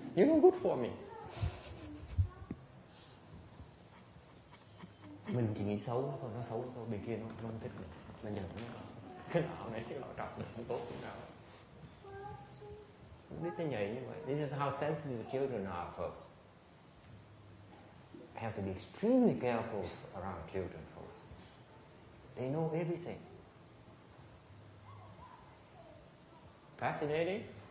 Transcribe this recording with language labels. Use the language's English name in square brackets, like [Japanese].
[English] You're no good for me. [Vietnamese] Mình chỉ nghĩ xấu nó thôi, nó xấu thôi, bên kia nó không thích mình. Nó giận nó. Cái nọ này, cái nọ trọc mình không tốt chút nào. Biết nó nhảy như vậy. [English] This is how sensitive the children are first. I have to be extremely careful around children first. They know everything. Fascinating?